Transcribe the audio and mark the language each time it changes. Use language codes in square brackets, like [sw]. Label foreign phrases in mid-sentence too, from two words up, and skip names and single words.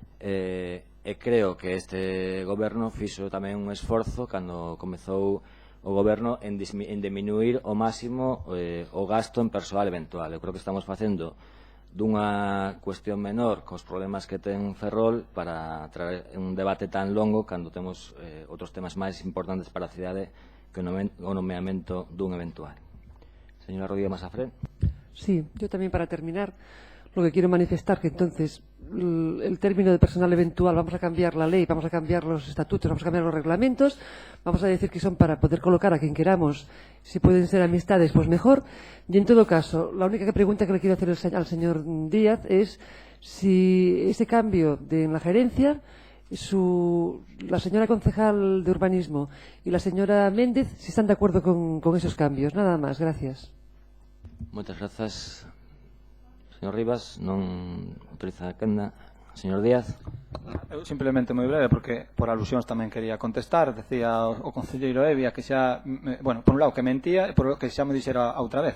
[gl] E creo que este goberno fixo tamén un esforzo cando comezou o goberno en diminuir ao máximo o gasto en persoal eventual. Eu creo que estamos facendo dunha cuestión menor cos problemas que ten Ferrol para traer un debate tan longo cando temos outros temas máis importantes para a cidade que o nomeamento dun eventual. Señora Rodríguez Masafré. [es] Sí, yo también para terminar lo que quiero manifestar que entonces el término de personal eventual, vamos a cambiar la ley, vamos a cambiar los estatutos, vamos a cambiar los reglamentos, vamos a decir que son para poder colocar a quien queramos, si pueden ser amistades, pues mejor. Y en todo caso, la única pregunta que le quiero hacer al señor Díaz es si ese cambio en la gerencia, la señora concejal de urbanismo y la señora Méndez, si están de acuerdo con esos cambios. Nada más, gracias. [gl] Moitas grazas. Señor Rivas, non autoriza a quenda. Señor Díaz. Eu simplemente moi breve, porque por alusións tamén quería contestar. Decía o concelleiro Evia que xa, bueno, por un lado que mentía e por que xa me dixera outra vez.